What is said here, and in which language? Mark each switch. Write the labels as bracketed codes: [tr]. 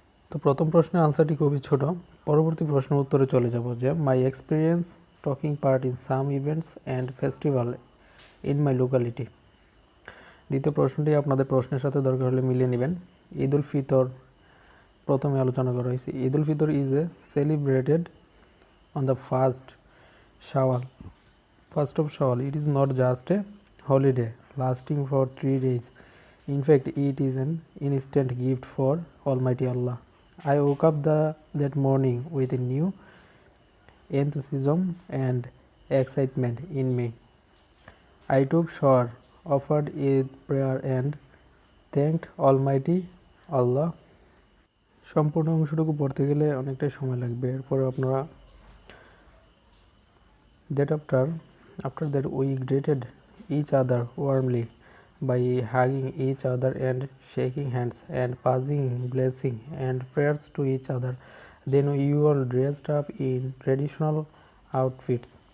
[bn] তো প্রথম প্রশ্নের আনসারটি খুবই ছোট। পরবর্তী প্রশ্নের উত্তরে চলে যাব, যে [en] My experience talking part in some events and festival in my locality. [bn] দ্বিতীয় প্রশ্নটি আপনাদের প্রশ্নের সাথে দরকার হলে মিলিয়ে নেবেন। ঈদ উল ফিতর প্রথমে আলোচনা করা হয়েছে। [en] Eid ul Fitr is a celebrated on the first of Shawwal. It is not just a holiday lasting for 3 days. In fact, it is an instant gift for Almighty Allah. I woke up that morning with a new enthusiasm and excitement in me. I took shower, offered Eid prayer and thanked Almighty Allah. [bn] সম্পূর্ণ অংশটুকু পড়তে গেলে অনেকটাই সময় লাগবে। এরপর আপনারা [en] after that we greeted each other warmly by hugging each other and shaking hands and passing blessing and prayers to each other. Then we all dressed up in traditional outfits.